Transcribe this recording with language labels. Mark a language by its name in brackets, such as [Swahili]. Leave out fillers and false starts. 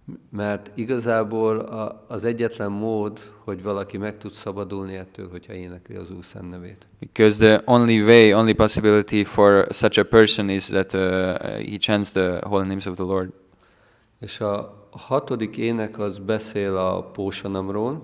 [Hungarian] Mert igazából az egyetlen mód, hogy valaki meg tud szabadulni ettől, hogyha énekli az Úr szent nevét. [English] Because the only way, only possibility for such a person is that he chants the holy names of the Lord. [Hungarian] És a 6. ének az beszél a Pósanamról.